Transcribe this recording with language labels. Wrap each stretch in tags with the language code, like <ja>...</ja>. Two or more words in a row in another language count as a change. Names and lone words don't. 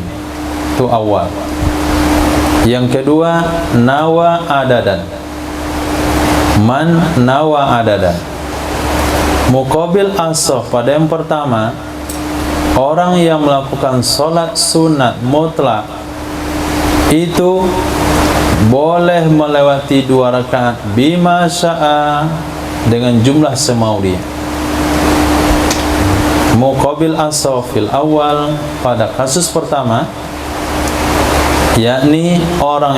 <id>Itu awal. Yang kedua,</id> <ar>نوى عددا. من نوى عددا. مقابل الأصح</ar> <id>pada yang pertama, orang yang melakukan sholat sunat mutlak itu boleh melewati 2 rakaat</id> <ar>بما شاء,</ar> <id>dengan jumlah semau dia.</id> <ar>مقابل الأصح في الأول</ar> <id>pada kasus pertama, yakni orang</id>